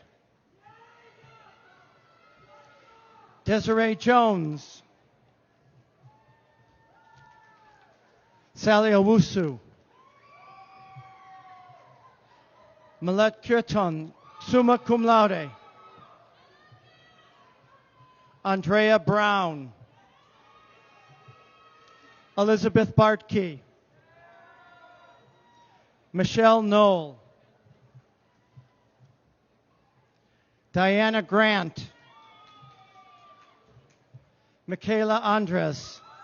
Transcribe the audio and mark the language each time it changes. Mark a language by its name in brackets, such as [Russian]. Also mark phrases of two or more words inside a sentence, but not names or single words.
[English] Desiree Jones. Sally Owusu. Milette Kirton, [Latin] summa cum laude. [English] Andrea Brown. Elizabeth Bartkey. Michelle Knoll. Diana Grant. Michaela Andres.